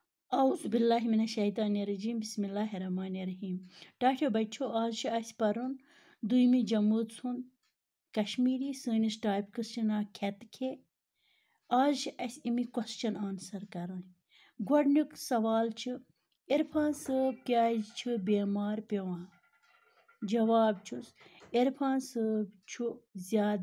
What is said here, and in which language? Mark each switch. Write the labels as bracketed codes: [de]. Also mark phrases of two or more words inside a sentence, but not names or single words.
[ar] اعوذ باللہ من الشیطان الرجیم بسم اللہ الرحمن الرحیم [ks] ٹاٹھیو بچو آز چھُ اَسہِ پَرُن دوٚیمہِ جمٲژ ہُنٛد کشمیٖری سٲنِس ٹاپِکَس چھُ ناو کھٮ۪تہٕ کھے آز چھِ اَسہِ اَمِکۍ [en] question answer [ks] کَرٕنۍ گۄڈٕنیُک سوال چھُ عرفان صٲب کیٛازِ چھُ بیمار پیٚوان جواب چھُس عرفان صٲب چھُ زیادٕ